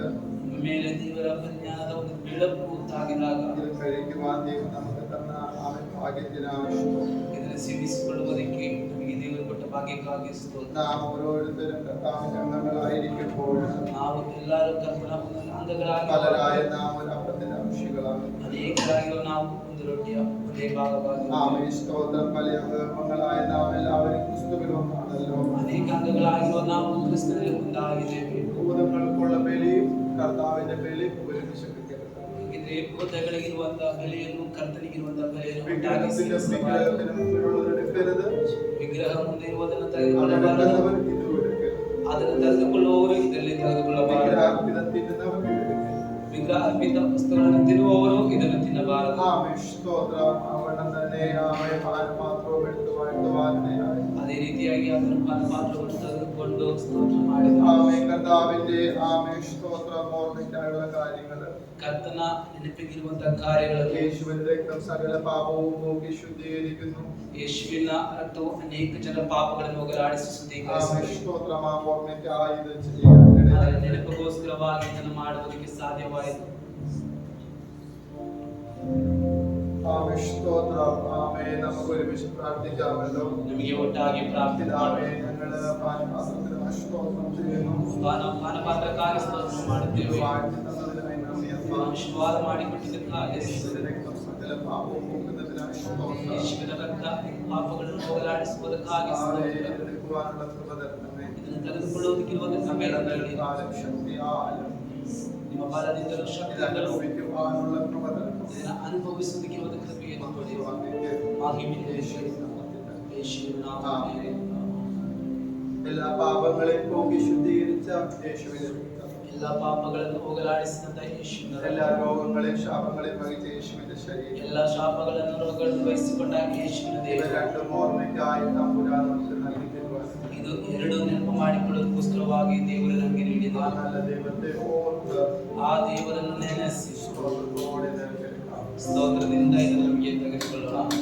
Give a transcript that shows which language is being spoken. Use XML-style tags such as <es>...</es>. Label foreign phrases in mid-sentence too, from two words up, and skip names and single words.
<kn>ಮೇಲೆ ದೇವರ ಪರಿಜ್ಞಾನದ ಒಂದು ಬೆಳಕು ತಾಗಿದಾಗ</kn> <ml>ഇത് കഴിക്കുവാൻ ദൈവം നമുക്ക് തന്ന ആമേൻ ഭാഗ്യത്തിനാണ്.</ml> <kn>ಇದನ್ನು ಸೇವಿಸಿಕೊಳ್ಳುವುದಕ್ಕೆ ನಮಗೆ ದೇವರು ಕೊಟ್ಟ ಭಾಗ್ಯಕ್ಕಾಗಿ ಸ್ತೋತ್ರ.</kn> <ml>നാം ഓരോരുത്തരും കർത്താവിന്റെ അംഗങ്ങളായിരിക്കുമ്പോൾ</ml> <kn>ನಾವು ಎಲ್ಲರೂ ಕರ್ತನ ಅಂಗಗಳಾಗಿ</kn> <ml>പലരായ നാം ഒരു അപ്പത്തിന്റെ അംശികളാണ്.</ml> <kn>ಅನೇಕರಾಗಿರುವ ನಾವು ಒಂದು ರೊಟ್ಟಿಯ ಒಂದೇ ಭಾಗವಾಗಿ</kn> <ml>ആമേൻ. സ്തോത്രം. പല അംഗങ്ങളായ നാം എല്ലാവരും ക്രിസ്തുവിൽ ഒന്നാണല്ലോ.</ml> <kn>ಅನೇಕ ಅಂಗಗಳಾಗಿರುವ ನಾವು ಕ್ರಿಸ್ತನಲ್ಲಿ ಒಂದಾಗಿದ್ದೇವೆ.</kn> <ml>ഭൂതങ്ങൾക്കുള്ള ബലിയും കർത്താവിന്റെ ബലിയും ഒരുമിച്ച് വെക്കരുത്.</ml> <kn>ಹಾಗಿದ್ರೆ ಭೂತಗಳಿಗಿರುವಂತಹ ಬೆಲೆಯನ್ನು ಕರ್ತನಿಗಿರುವಂತಹ ಬೆಲೆಯನ್ನು</kn> <ml>വിഗ്രഹത്തിന്റെ</ml> <kn>ಒಟ್ಟಾಗಿ</kn> <ml>വിഗ്രഹത്തിന് മുമ്പിലുള്ളത് എടുക്കരുത്.</ml> <kn>ವಿಗ್ರಹ ಮುಂದೆ ಇರುವುದನ್ನು</kn> <ml>അത്</ml> <kn>ತೆಗೆದುಕೊಳ್ಳಬಾರದು.</kn> <ml>എടുക്കുന്നവർ ഇതും എടുക്കരുത്.</ml> <kn>ಅದನ್ನು ತೆಗೆದುಕೊಳ್ಳುವವರು ಇದರಲ್ಲಿ ತೆಗೆದುಕೊಳ್ಳಬಾರದು.</kn> <ml>വിഗ്രഹാർപ്പിതം തിന്നുന്നവർ ഇത് എടുക്കരുത്.</ml> <kn>ವಿಗ್ರಹ ಅರ್ಪಿತ ವಸ್ತುಗಳನ್ನು ತಿನ್ನುವವರು ಇದನ್ನು ತಿನ್ನಬಾರದು.</kn> <ml>ആമേൻ. സ്തോത്രം. അവണ്ണം തന്നെ ആമേൻ പാനപാത്രവും എടുത്ത് വാഴ്ത്തുവാനിടയായി.</ml> <kn>ಅದೇ ರೀತಿಯಾಗಿ ಅದನ್ನು ಪಾನಪಾತ್ರವನ್ನು ತೆಗೆದುಕೊಂಡು ಸ್ತೋತ್ರ ಮಾಡಿದ</kn> <ml>ആമേൻ. കർത്താവിന്റെ ആമേൻ സ്തോത്രം ഓർമ്മയ്ക്കായുള്ള കാര്യങ്ങൾ</ml> <kn>ಕರ್ತನ ನೆನಪಿಗಿರುವಂತಹ ಕಾರ್ಯಗಳನ್ನು</kn> <ml>യേശുവിന്റെ രക്തം സകല പാപവും പോക്കി ശുദ്ധീകരിക്കുന്നു.</ml> <kn>ಯೇಸುವಿನ ರಕ್ತವು ಅನೇಕ ಜನರ ಪಾಪಗಳನ್ನು ಹೋಗಲಾಡಿಸಿ</kn> <ml>ആമേൻ.</ml> <kn>ಶುದ್ಧೀಕರಿಸುತ್ತದೆ.</kn> <ml>സ്തോത്രം. ആ ഓർമ്മയ്ക്കായി ഇത് ചെയ്യാനിടയായി.</ml> <kn>ಅದರ ನೆನಪಿಗೋಸ್ಕರವಾಗಿ ಇದನ್ನು ಮಾಡುವುದಕ್ಕೆ ಸಾಧ್ಯವಾಯಿತು.</kn> <ml>ആമേൻ. സ്തോത്രം. ആമേൻ. നമുക്ക് ഒരുമിച്ച് പ്രാർത്ഥിക്കാമല്ലോ.</ml> <kn>ನಮಗೆ ಒಟ್ಟಾಗಿ ಪ್ರಾರ್ಥನೆ</kn> <ml>പിതാവേ, ഞങ്ങള് പാനപാത്രത്തിന് സ്തോത്രം ചെയ്യുന്നു.</ml> <kn>ಪಾನಪಾತ್ರಕ್ಕಾಗಿ ಸ್ತೋತ್ರ ಮಾಡುತ್ತೇವೆ.</kn> <ml>വാഴ്ത്തി തന്നതിനായി നന്ദി.</ml> <kn>ಆಶೀರ್ವಾದ ಮಾಡಿಕೊಟ್ಟಿದ್ದಕ್ಕಾಗಿ</kn> <ml>യേശുവിന്റെ രക്തം സകല പാപവും പോക്കുന്നതിനായി സ്തോത്രം.</ml> <kn>ಯೇಸುವಿನ ರಕ್ತ ಪಾಪಗಳನ್ನು ಹೋಗಲಾಡಿಸುವುದಕ್ಕಾಗಿ ಸ್ತೋತ್ರ.</kn> <ml>എടുക്കുവാനുള്ള കൃപ തരണമേ.</ml> <kn>ಇದನ್ನು ತೆಗೆದುಕೊಳ್ಳುವುದಕ್ಕಿರುವ ಸಮಯದಲ್ಲಿ</kn> <ml>കാലം ശക്തിയാലും</ml> <kn>ನಿಮ್ಮ ಬಲದಿಂದಲೂ</kn> <ml>ഇത്</ml> <kn>ಶಕ್ತಿಯಿಂದಲೂ</kn> <ml>അനുഭവിക്കുവാനുള്ള കൃപ തരണം.</ml> <kn>ಇದನ್ನು ಅನುಭವಿಸುವುದಕ್ಕಿರುವ ಕೃಪೆಯನ್ನು ಕೊಡಿ. ಮಹಿಮೆ ಯೇಸುವಿನ ನಾಮದಲ್ಲಿ.</kn> <ml>എല്ലാ പാപങ്ങളെയും പോക്കി ശുദ്ധീകരിച്ച യേശുവിന്റെ രക്തം.</ml> <kn>ಎಲ್ಲ ಪಾಪಗಳನ್ನು ಹೋಗಲಾಡಿಸಿದಂತ ಯೇಸುವಿನ</kn> <ml>എല്ലാ രോഗങ്ങളെയും ശാപങ്ങളെയും വഹിച്ച യേശുവിന്റെ ശരീരം.</ml> <kn>ಎಲ್ಲ ಶಾಪಗಳನ್ನು ರೋಗಗಳನ್ನು ವಹಿಸಿಕೊಂಡ ಯೇಸುವಿನ</kn> <ml>ഇവ</ml> <kn>ದೇಹ.</kn> <ml>രണ്ടും ഓർമ്മയ്ക്കായി തമ്പുരാൻ നമുക്ക് നൽകി തരുവാൻ.</ml> <kn>ಇದು ಎರಡು ನೆನಪು ಮಾಡಿಕೊಳ್ಳೋದಕ್ಕೋಸ್ಕರವಾಗಿ ದೇವರು ನಮಗೆ ನೀಡಿದ</kn> <ml>ആ നല്ല ദൈവത്തെ ഓർത്ത്</ml> <kn>ಆ ದೇವರನ್ನು ನೆನೆಸಿ</kn> <ml>സ്തോത്രത്തോടെ നിരക്കണം.</ml> <kn>ಸ್ತೋತ್ರದಿಂದ ಇದನ್ನು ನಮಗೆ ತೆಗೆದುಕೊಳ್ಳೋಣ.</kn>